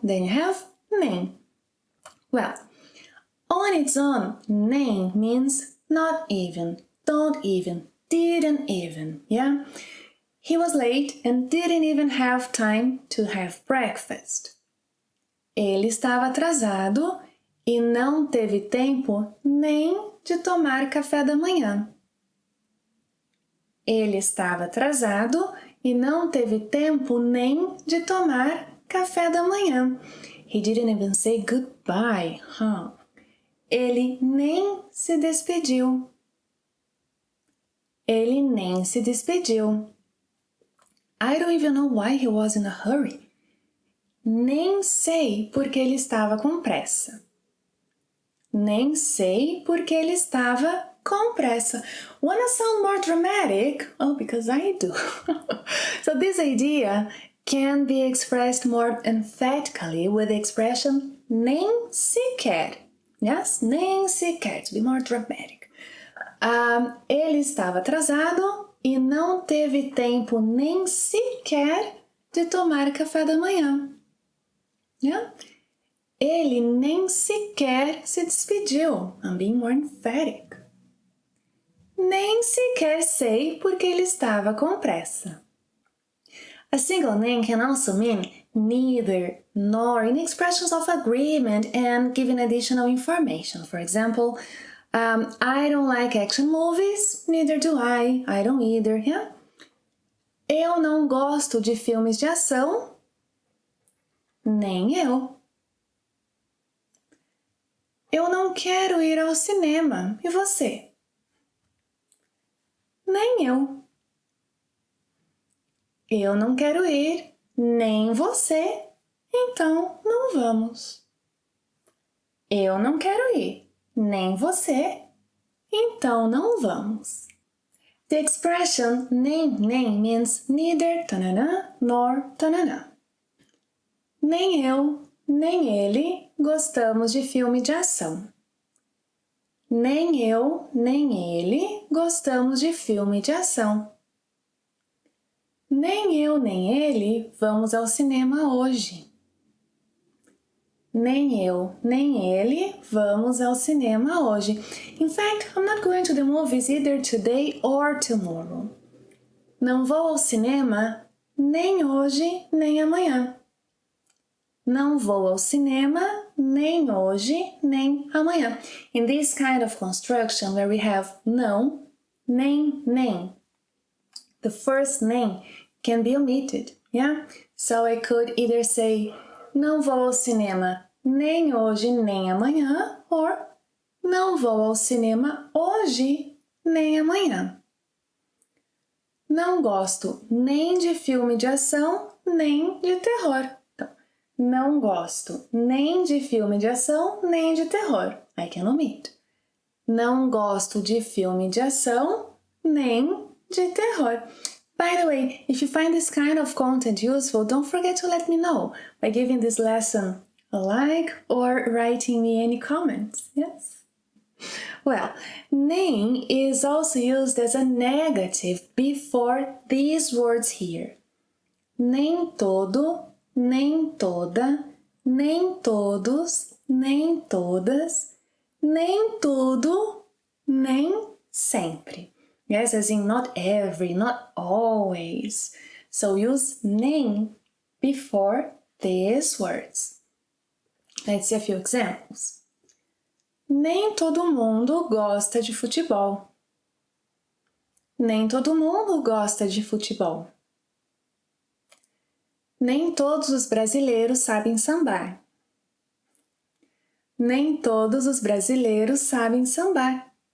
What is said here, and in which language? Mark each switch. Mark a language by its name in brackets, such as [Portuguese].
[English] Then you have name. Well, on its own, name means not even, don't even, didn't even, yeah? He was late and didn't even have time to have breakfast. [Portuguese] Ele estava atrasado e não teve tempo nem de tomar café da manhã. Ele estava atrasado e não teve tempo nem de tomar café da manhã. [English] He didn't even say goodbye, [Portuguese] Ele nem se despediu. Ele nem se despediu. [English] I don't even know why he was in a hurry. [Portuguese] Nem sei porque ele estava com pressa. Nem sei porque ele estava com pressa. [English] Wanna sound more dramatic? Oh, because I do. So this idea can be expressed more emphatically with the expression nem sequer. Yes, nem sequer, to be more dramatic. [Portuguese] Ele estava atrasado e não teve tempo nem sequer de tomar café da manhã. [English] Yeah? [Portuguese] Ele nem sequer se despediu. [English] I'm being more emphatic. [Portuguese] Nem sequer sei porque ele estava com pressa. [English] A single nem can also mean neither, nor in expressions of agreement and giving additional information. For example, I don't like action movies, neither do I don't either, yeah? [Portuguese] Eu não gosto de filmes de ação, nem eu. Eu não quero ir ao cinema, e você? Nem eu. Eu não quero ir, nem você, então não vamos. Eu não quero ir, nem você, então não vamos. [English] The expression nem means neither tanana nor tanana. [Portuguese] Nem eu, nem ele gostamos de filme de ação. Nem eu, nem ele gostamos de filme de ação. Nem eu, nem ele vamos ao cinema hoje. Nem eu, nem ele vamos ao cinema hoje. [English] In fact, I'm not going to the movies either today or tomorrow. [Portuguese] Não vou ao cinema nem hoje, nem amanhã. Não vou ao cinema, nem hoje, nem amanhã. [English] In this kind of construction where we have não, nem, the first nem can be omitted, yeah? So I could either say, [Portuguese] não vou ao cinema nem hoje, nem amanhã, [English] or [Portuguese] não vou ao cinema hoje, nem amanhã. Não gosto nem de filme de ação, nem de terror. Então, não gosto nem de filme de ação, nem de terror. [English] I can omit. [Portuguese] Não gosto de filme de ação, nem de terror. [English] By the way, if you find this kind of content useful, don't forget to let me know by giving this lesson a like or writing me any comments, yes? Well, nem is also used as a negative before these words here. [Portuguese] Nem todo, nem toda, nem todos, nem todas, nem tudo, nem sempre. [English] Yes, as in not every, not always. So use nem before these words. Let's see a few examples. [Portuguese] Nem todo mundo gosta de futebol. Nem todo mundo gosta de futebol. Nem todos os brasileiros sabem sambar. Nem todos os brasileiros sabem sambar.